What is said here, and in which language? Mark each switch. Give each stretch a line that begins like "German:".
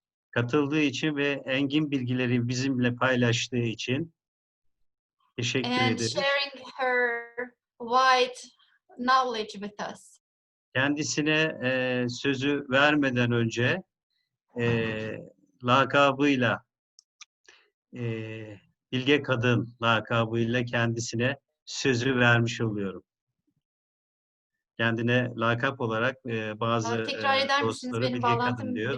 Turkish: Katıldığı için ve engin bilgileri bizimle paylaştığı için teşekkür ederiz.
English: And sharing her wide knowledge with us.
Turkish: Kendisine sözü vermeden önce lakabıyla Bilge Kadın lakabıyla kendisine sözü vermiş oluyorum. Kendine lakap olarak bazı dostları Bilge Kadın diyor.